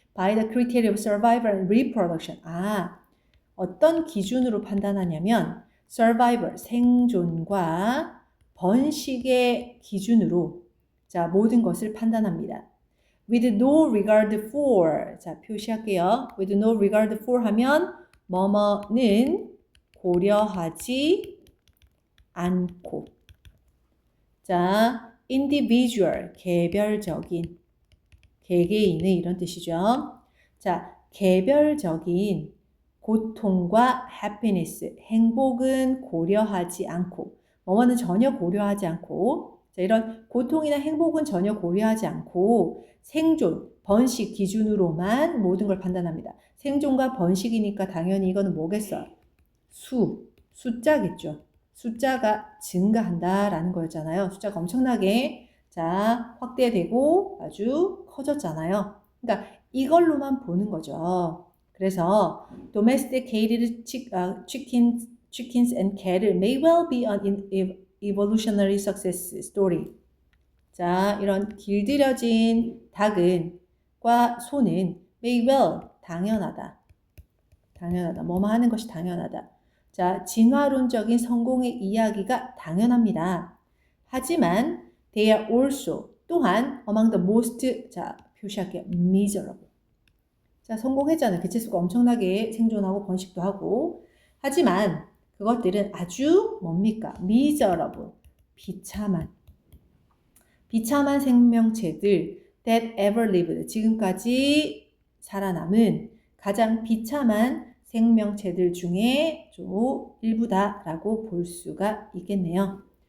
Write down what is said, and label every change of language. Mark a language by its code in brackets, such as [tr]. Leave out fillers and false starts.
[en] By the criteria of survival and reproduction. [ko] 어떤 기준으로 판단하냐면 survival, 생존과 번식의 기준으로 자, 모든 것을 판단합니다. [en] With no regard for. [ko] 자, 표시할게요. [en] With no regard for [ko] 하면 뭐뭐는 고려하지 않고. 자, individual, 개별적인, 개개인의 이런 뜻이죠. 자, 개별적인 고통과 happiness, 행복은 고려하지 않고, 뭐뭐는 전혀 고려하지 않고, 자, 이런 고통이나 행복은 전혀 고려하지 않고 생존, 번식 기준으로만 모든 걸 판단합니다. 생존과 번식이니까 당연히 이거는 뭐겠어요? 숫자겠죠. 숫자가 증가한다라는 거였잖아요. 숫자가 엄청나게 자, 확대되고 아주 커졌잖아요. 그러니까 이걸로만 보는 거죠. 그래서 [en] domesticated chickens and cattle may well be an evolutionary success story. [ko] 자, 이런 길들여진 닭과 소는 may well, 당연하다. 뭐뭐 하는 것이 당연하다. 자, 진화론적인 성공의 이야기가 당연합니다. 하지만 [en] they are also, [ko] 또한 [en] among the most, [ko] 자, 표시할게요. miserable. 자, 성공했잖아요. 개체수가 엄청나게 생존하고 번식도 하고. 하지만 그것들은 아주 뭡니까? miserable, 비참한 생명체들 [en] that ever lived, [ko] 지금까지 살아남은 가장 비참한 생명체들 중에 좀 일부다라고 볼 수가 있겠네요.